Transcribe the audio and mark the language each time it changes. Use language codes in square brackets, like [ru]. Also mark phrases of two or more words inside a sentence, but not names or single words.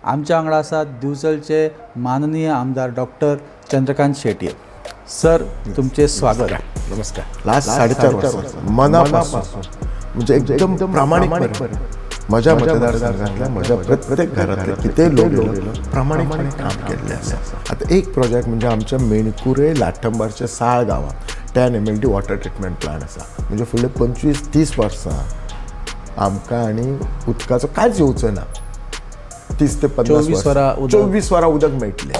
[kok] आमच्या वांगडा आसात दिवचलचे माननीय आमदार डॉक्टर चंद्रकांत शेटये. सर, तुमचे स्वागत. नमस्कार. लास्ट 4.5 वर्ष मनापासून म्हणजे एकदम प्रामाणिकपणे माझ्या मतदारसंघातल्या माझ्या प्रत्येक घरातले किती लोक प्रामाणिकपणे काम केलेले आसा. आता एक प्रोजेक्ट म्हणजे आमच्या मेणकुरे लाठंबारच्या 6 गावात 10 MLD [en] water treatment plant [kok] आसा. म्हणजे फुडले 25-30 वर्सां आमकां आनी उदकाचो कांयच येवचो ना. 30 ते 50 24 वरां उदक मेळटलें.